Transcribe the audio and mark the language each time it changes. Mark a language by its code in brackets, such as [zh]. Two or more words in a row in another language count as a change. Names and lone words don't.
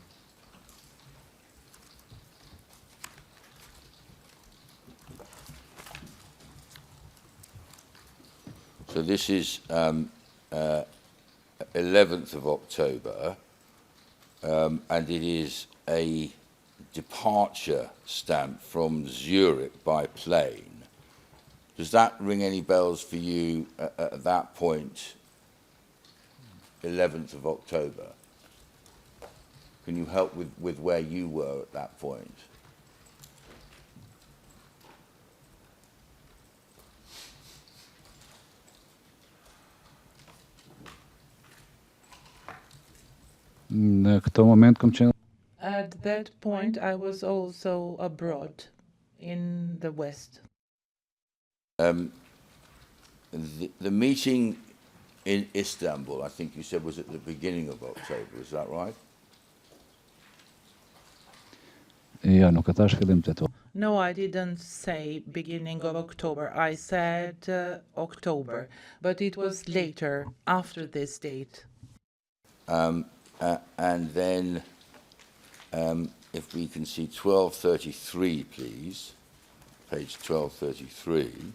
[en] So this is 11th of October, and it is a departure stamp from Zurich by plane. Does that ring any bells for you at that point, 11th of October? Can you help with where you were at that point? [sq] Në këtë moment kam qenë. [en] At that point, I was also abroad in the West. The meeting in Istanbul, I think you said, was at the beginning of October, is that right? [sq] Ja, nuk e thash fillim tetor. [en] No, I didn't say beginning of October. I said October, but it was later, after this date. And then, if we can see 1233, please, page 1233.